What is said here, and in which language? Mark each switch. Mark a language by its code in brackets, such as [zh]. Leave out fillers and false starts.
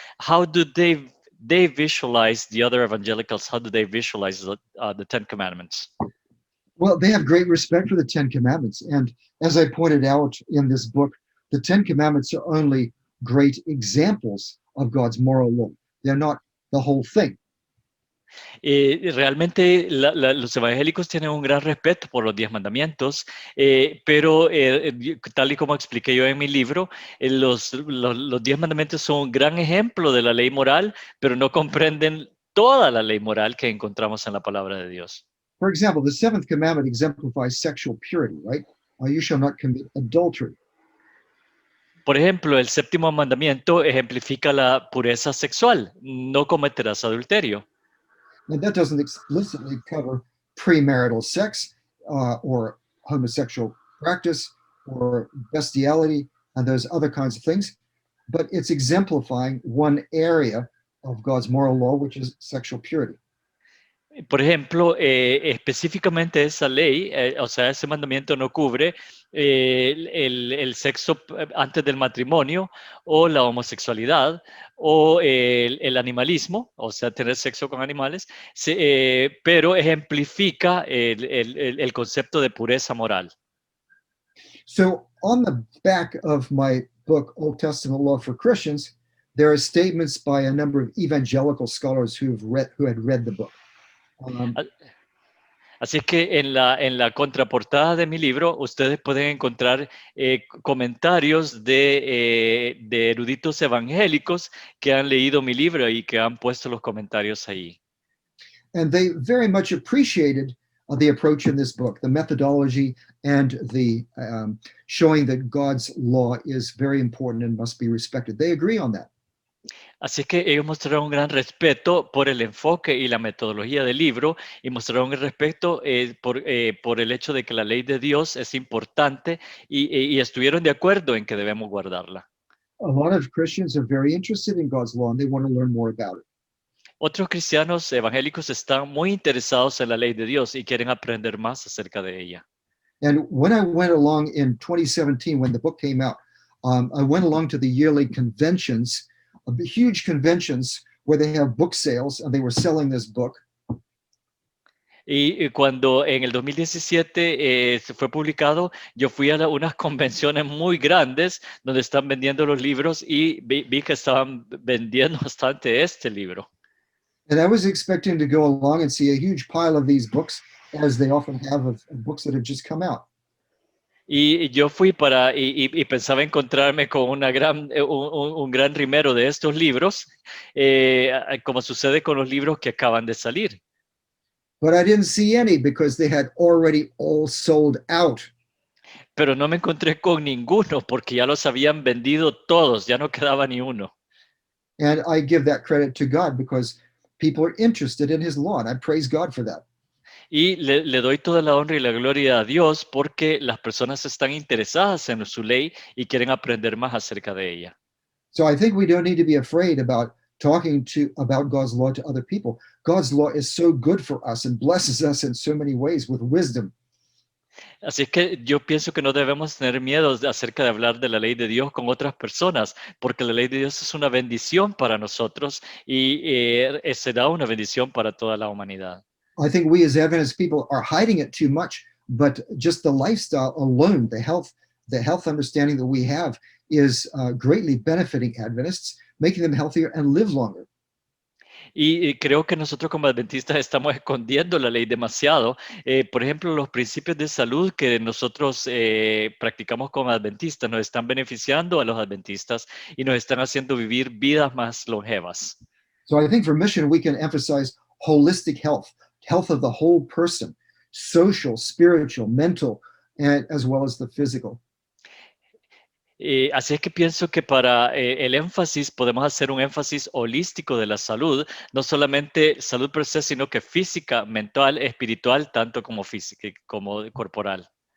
[en] How do they visualize the other evangelicals? How do they visualize the 10 Commandments? Well, they have great respect for the 10 Commandments. And as I pointed out in this book, the 10 Commandments are only great examples of God's moral law. They're not the whole thing. [es] Realmente los evangélicos tienen un gran respeto por los 10 mandamientos, pero tal y como expliqué yo en mi libro, los 10 mandamientos son un gran ejemplo de la ley moral, pero no comprenden toda la ley moral que encontramos en la palabra de Dios. [en] For example, the 7th commandment exemplifies sexual purity, right? You shall not commit adultery. [es] Por ejemplo, el 7º mandamiento ejemplifica la pureza sexual, no cometerás adulterio. [en] And that doesn't explicitly cover premarital sex or homosexual practice or bestiality and those other kinds of things, but it's exemplifying one area of God's moral law, which is sexual purity. [es] Por ejemplo, específicamente esa ley, o sea, ese mandamiento no cubre el sexo antes del matrimonio o la homosexualidad o el animalismo, o sea, tener sexo con animales, pero ejemplifica el concepto de pureza moral. [en] So on the back of my book, Old Testament Law for Christians, there are statements by a number of evangelical scholars who had read the book. [es] Así es que en la contraportada de mi libro ustedes pueden encontrar comentarios de eruditos evangélicos que han leído mi libro y que han puesto los comentarios ahí. [en] And they very much appreciated the approach in this book, the methodology and the showing that God's law is very important and must be respected. They agree on that. [es] Así que ellos mostraron un gran respeto por el enfoque y la metodología del libro y mostraron el respeto por el hecho de que la ley de Dios es importante y estuvieron de acuerdo en que debemos guardarla. [en] A lot of Christians are very interested in God's law and they want to learn more about it. [es] Otros cristianos evangélicos están muy interesados en la ley de Dios y quieren aprender más acerca de ella. [en] And when I went along in 2017, when the book came out, I went along to the yearly conventions, huge conventions where they have book sales and they were selling this book. [es] Y cuando en el 2017 se fue publicado, yo fui a unas convenciones muy grandes donde están vendiendo los libros y vi que estaban vendiendo bastante este libro. [en] And I was expecting to go along and see a huge pile of these books, as they often have of books that have just come out. [es] Y yo fui y pensaba encontrarme con un gran rimero de estos libros, como sucede con los libros que acaban de salir. [en] but I didn't see any because they had already all sold out. [es] Pero no me encontré con ninguno porque ya los habían vendido todos, ya no quedaba ni uno. [en] And I give that credit to God because people are interested in his law, and I praise God for that. [es] Y le doy toda la honra y la gloria a Dios porque las personas están interesadas en su ley y quieren aprender más acerca de ella. [en] So I think we don't need to be afraid about talking about God's law to other people. God's law is so good for us and blesses us in so many ways with wisdom. [es] Así es que yo pienso que no debemos tener miedo acerca de hablar de la ley de Dios con otras personas, porque la ley de Dios es una bendición para nosotros y será una bendición para toda la humanidad. [en] I think we as Adventist people are hiding it too much, but just the lifestyle alone, the health understanding that we have is greatly benefiting Adventists, making them healthier and live longer. [es] Y creo que nosotros como adventistas estamos escondiendo la ley demasiado. Por ejemplo, los principios de salud que nosotros practicamos como adventistas nos están beneficiando a los adventistas y nos están haciendo vivir vidas más longevas. [en] So I think for mission, we can emphasize holistic health, health of the whole person, social, spiritual, mental, and as well as the physical. [es] Así es que pienso que para el énfasis podemos hacer un énfasis holístico de la salud, no solamente salud per se, sino que física, mental, espiritual, tanto como física como corporal.